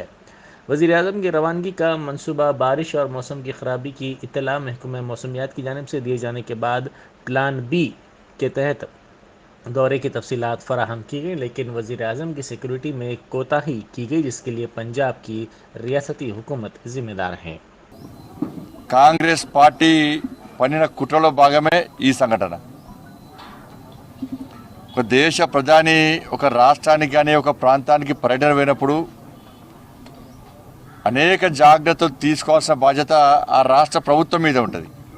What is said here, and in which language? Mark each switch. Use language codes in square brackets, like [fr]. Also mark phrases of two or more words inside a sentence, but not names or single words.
[ur] وزیر اعظم کی روانگی کا منصوبہ بارش اور موسم کی خرابی کی اطلاع محکمہ موسمیات کی جانب سے دیے جانے کے بعد [en] plan B [ur] کے تحت دورے کی تفصیلات فراہم کی گئی، لیکن وزیر اعظم کی سیکیورٹی میں کوتاہی کی گئی جس کے لیے پنجاب کی ریاستی حکومت ذمہ دار ہے۔ [te] కాంగ్రెస్ పార్టీ పన్నిన కుట్రలో భాగమే ఈ సంఘటన. ఒక దేశ ప్రధాని ఒక రాష్ట్రానికి కానీ ఒక ప్రాంతానికి పర్యటన పోయినప్పుడు అనేక జాగ్రత్తలు తీసుకోవాల్సిన బాధ్యత ఆ రాష్ట్ర ప్రభుత్వం మీద ఉంటుంది.